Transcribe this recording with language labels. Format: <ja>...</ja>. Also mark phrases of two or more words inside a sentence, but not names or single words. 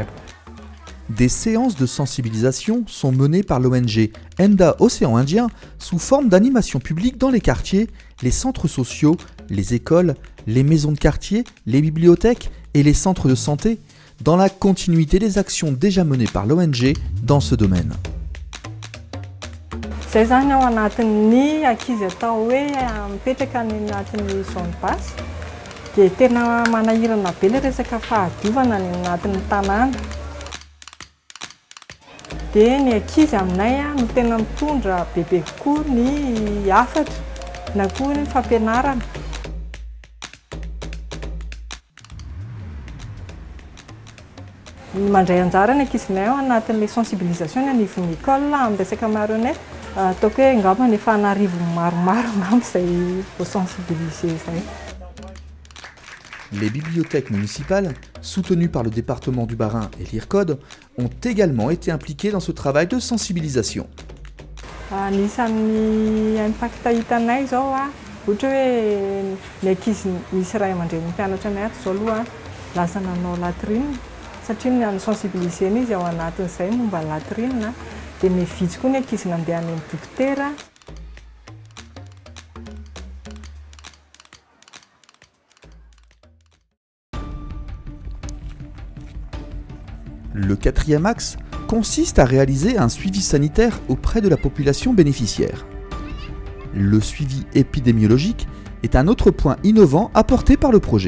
<fr>Des séances de sensibilisation sont menées par l'ONG ENDA Océan Indien sous forme d'animation publique dans les quartiers, les centres sociaux, les écoles, les maisons de quartier, les bibliothèques et les centres de santé, dans la continuité des actions déjà menées par l'ONG dans ce domaine.</fr> <mg>Zay zany ao anatin'ny ankizy atao hoe mipetraka any anatin'ny</mg> <fr>zone basse</fr> <mg>dia tena manahirana be le resaka fahadiovana ny anatin'ny tanàna. Dia ny ankizy aminay no tena mitondra bebe kokoa ny hafatra na koa ny fampianarana. Mandray anjara ny ankizinay ao anatin'ilay sensibilisation ny anivon'ny école amin'ny resaka marionnette. Ataoko hoe angamba ny efa anarivo maromaro angamba izay voasensibiliser izay.</mg> <fr>Les bibliothèques municipales, soutenues par le département du Bas-Rhin et l'IRCOD, ont également été impliquées dans ce travail de sensibilisation.</fr> <mg>Anisan'ny impact hitanay zao ohatra hoe ny ankizy misy ray aman-dreny mpianatra miaraka zao aloha lasa nanao latrine satria ny sensibilisena izy ao anatin'izay momba latrine dia mividy koa ny ankizy nandeha any amin'ny dokotera.</mg> <fr>Le quatrième axe consiste à réaliser un suivi sanitaire auprès de la population bénéficiaire. Le suivi épidémiologique est un autre point innovant apporté par le projet.</fr>